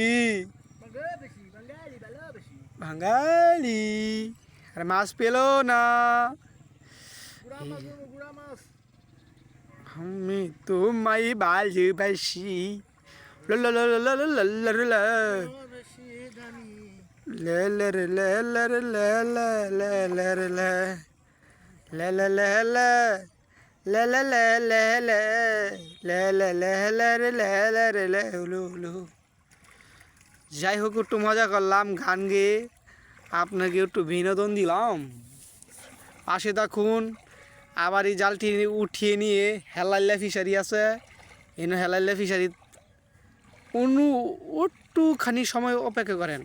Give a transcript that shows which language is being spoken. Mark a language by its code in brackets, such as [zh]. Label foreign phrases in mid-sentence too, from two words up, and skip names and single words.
[bn] ভালোবাসি, বাঙালি ভালোবাসি। বাঙালি। আর মাছ পেলো না। গুড়া মাছ দেবো, গুড়া মাছ। আমি তোমায় ভালোবাসি লা লা লা লা লা লা লা লা লা। ভালোবাসি জানি। লে লে রে লে লে রে লে লে লে লে রে লে লে লে লে লে লে লে লে লে লে লে লে লে রে লে লে রে লে উলু উলু। যাই হোক, একটু মজা করলাম গান গেয়ে, আপনাকে একটু বিনোদন দিলাম। পাশে থাকুন। আবার এই জালটি উঠিয়ে নিয়ে হেলাল্লা ফিশারি আছে, এনে হেলাল্লা ফিশারি একটুখানি সময় অপেক্ষা করেন।